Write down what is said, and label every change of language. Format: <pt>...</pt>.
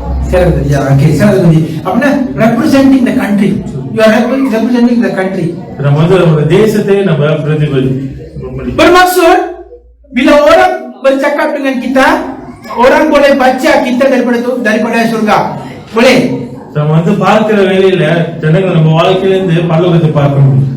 <en>Okay, apna representing the country. You are representing the country.</en> <ta>நம்ம வந்து ஒரு தேசத்தை நம்ம பிரதிபலி.</ta> <ms>Bermaksud bila orang bercakap dengan kita, orang boleh baca kita daripada surga. Boleh?</ms> <ta>நம்ம வந்து பார்க்கிற வேலையில ஜனங்கள் நம்ம வாழ்க்கையில இருந்து பரலோகத்தை பார்க்க முடியும்.</ta>